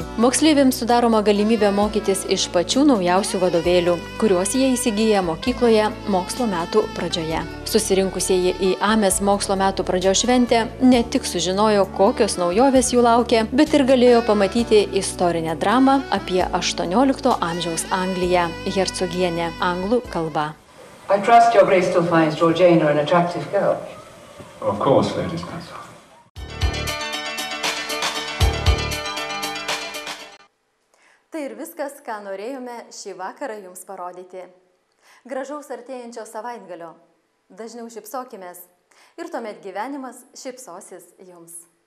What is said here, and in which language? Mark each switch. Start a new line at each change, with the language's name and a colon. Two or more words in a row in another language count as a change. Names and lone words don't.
Lithuanian: Moksleiviams sudaroma galimybė mokytis iš pačių naujausių vadovėlių, kuriuos jie įsigyja mokykloje mokslo metų pradžioje. Susirinkusieji į AMES mokslo metų pradžios šventę ne tik sužinojo, kokios naujovės jų laukia, bet ir galėjo pamatyti istorinę dramą apie 18 amžiaus Angliją, hercogienę anglų kalba.
English: I trust your grace still finds Georgiana an attractive girl. Of course, Lady Spencer.
Lithuanian: Tai ir viskas, ką norėjome šį vakarą jums parodyti. Gražaus artėjančio savaitgalio. Dažniau šypsokimės ir tuomet gyvenimas šypsosis jums.